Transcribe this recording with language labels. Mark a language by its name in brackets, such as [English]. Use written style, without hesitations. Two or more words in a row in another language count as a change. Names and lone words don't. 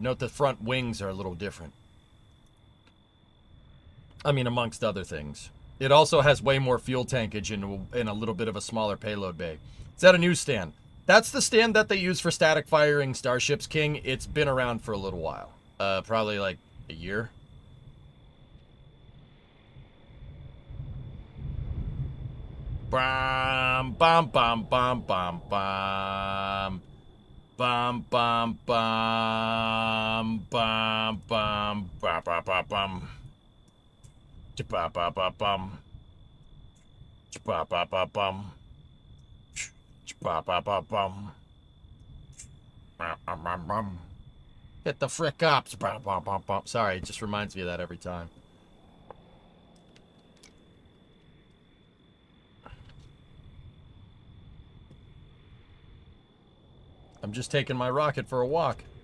[English] Note the front wings are a little different. I mean, amongst other things. It also has way more fuel tankage and a little bit of a smaller payload bay. It's at a new stand. That's the stand that they use for static firing Starships, King. It's been around for a little while. Probably like a year. Bam, bam, bam, bam, bam, bam. Bam, bam, bam, bam, bam, bam, bam, bam, bam. Ba ba ba bum. Ba ba ba bum. Ba ba ba bum. Hit the frick ups. Ba ba ba bum. Sorry, it just reminds me of that every time. I'm just taking my rocket for a walk.